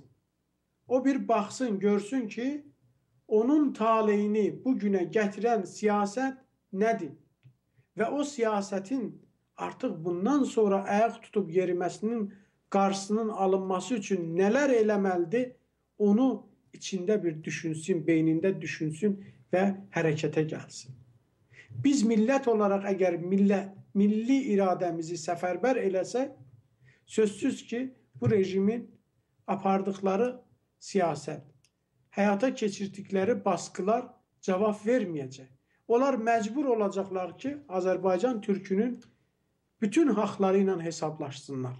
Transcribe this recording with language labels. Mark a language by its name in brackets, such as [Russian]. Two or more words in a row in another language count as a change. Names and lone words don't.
[Azerbaijani] O bir baxsın, görsün ki, onun taleyini bugünə gətirən siyasət nədir? Və o siyasətin artıq bundan sonra ayaq tutub yeriməsinin qarşısının alınması üçün nələr eləməlidir, onu [Turkish] içinde bir düşünsün, beyninde düşünsün ve harekete gelsin. [Azerbaijani] Biz millət olaraq əgər milli iradəmizi səfərbər eləsək, sözsüz ki, bu rejimin apardıqları siyasət, həyata keçirdikləri baskılar cavab verməyəcək. Onlar məcbur olacaqlar ki, Azərbaycan türkünün bütün haqları ilə hesablaşsınlar.